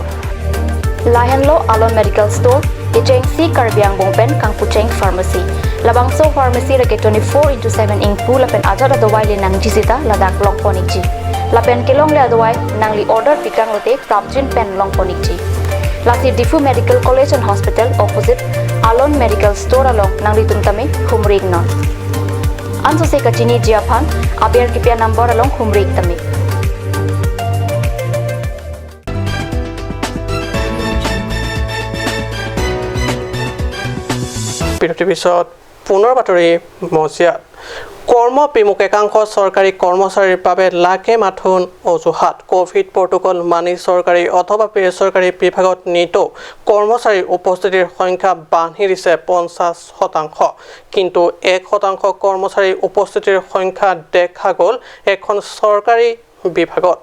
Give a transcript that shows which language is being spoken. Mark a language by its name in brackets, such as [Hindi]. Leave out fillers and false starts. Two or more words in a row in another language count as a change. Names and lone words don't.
[Karbi] Lahan lo alon medical store Icheng si karbiang bongpen kang pucheng pharmacy Labang so pharmacy rake 24/7 ingpu lapen ajat adawai le nang jisita ladak long ponikji Lapen kilong le adawai nang li order pikang lote prapjin pen long ponikji Lasi Difu Medical College and Hospital opposite Alon Medical Store along nang litum tami humrig non. Anso se kachini jiaphan abiar kipia number along humrig tami. [Assamese] বিৰতিৰ পিছত পুনৰ বাতৰি মজিয়াত কৰ্ম বিমুখ একাংশ চৰকাৰী কৰ্মচাৰীৰ বাবে লাখে মাথোন অজুহাত [English] Covid protocol [Assamese] মানি চৰকাৰী অথবা বেচৰকাৰী বিভাগত নিত কৰ্মচাৰীৰ উপস্থিতিৰ সংখ্যা বাঢ়ি দিছে 50%, কিন্তু 1% কৰ্মচাৰীৰ উপস্থিতিৰ সংখ্যা দেখা গ'ল এখন চৰকাৰী বিভাগত